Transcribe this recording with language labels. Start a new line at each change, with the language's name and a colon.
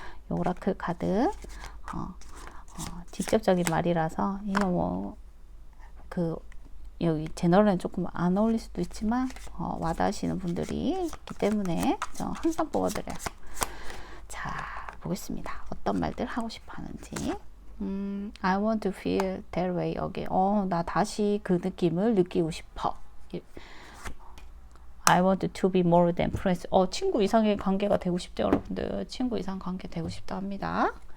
Korean: 오라클 카드 직접적인 말이라서 이거 뭐 여기 제너럴은 조금 안 어울릴 수도 있지만 와닿으시는 분들이 있기 때문에 저 항상 뽑아드려요. 자, 보겠습니다. 어떤 말들 하고 싶어 하는지.
English: I want to feel that way again.
Korean: 나 다시 그 느낌을 느끼고 싶어.
English: I want to be more than friends.
Korean: 친구 이상의 관계가 되고 싶죠, 여러분들. 친구 이상 관계 되고 싶다 합니다.